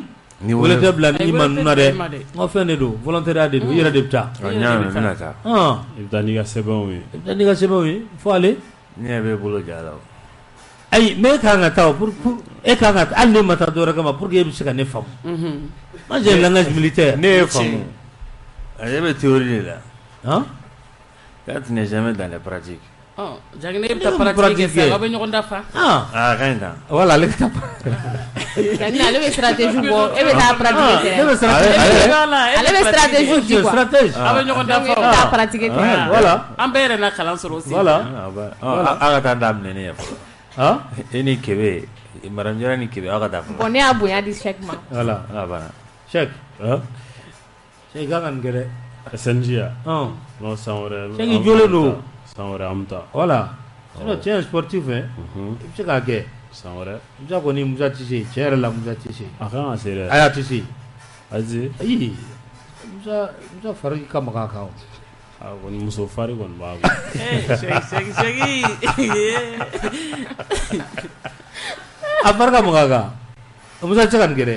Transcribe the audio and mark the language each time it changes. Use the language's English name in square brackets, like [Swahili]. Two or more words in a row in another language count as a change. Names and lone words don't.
[Bambara] ni wele tɛ bila ni ma ninnu na dɛ n ka fɛn de don volontariat de don i yɛrɛ de bɛ taa n bɛna taa i bɛ taa n'i ka sɛbɛnw ye i bɛ taa n'i ka sɛbɛnw ye fo ale ne yɛrɛ bɛ bolo ja la ayi mais e kan ka taa pour e kan ka hali ne ma taa dɔwɛrɛ kama [French] pour que [Bambara] e bɛ se ka ne faamu [French] moi j'ai un langage militaire [Bambara] ne ye faamu ale bɛ [French] théorie de la quand tu n'es jamais dans les pratiques [Bambara] Jagine e bɛ taa pratique kɛ aw bɛ ɲɔgɔn dafa ka ɲi tan voilà ale ka yani ale bɛ stratégie bɔ e bɛ taa pratique kɛ ne bɛ stratégie ale bɛ stratégie di quoi aw bɛ ɲɔgɔn dafa e bɛ taa pratique kɛ voilà an bɛɛ yɛrɛ na kalan sɔrɔ aussi voilà aw ka taa daminɛ ne ye fɔlɔ e ni Kebe Madame Jara ni Kebe aw ka taa fɔlɔ bon ne y'a bonya di Cheikh ma voilà banna Cheikh Cheikh kan ka nin kɛ dɛ SNJ ya non san wɛrɛ Cheikh i jɔlen don san wɛrɛ an bɛ taa [French] voilà sinon tu es un sportif hein [Bambara] i bɛ se k'a kɛ san wɛrɛ Musa kɔni Musa tɛ se tiɲɛ yɛrɛ la Musa tɛ se a kan ka se dɛ ayi a tɛ se ayi ayi Musa fari ka magan a kan a kɔni muso fari kɔni b'a bolo Segi a fari ka magan a kan Musa tɛ se ka nin kɛ dɛ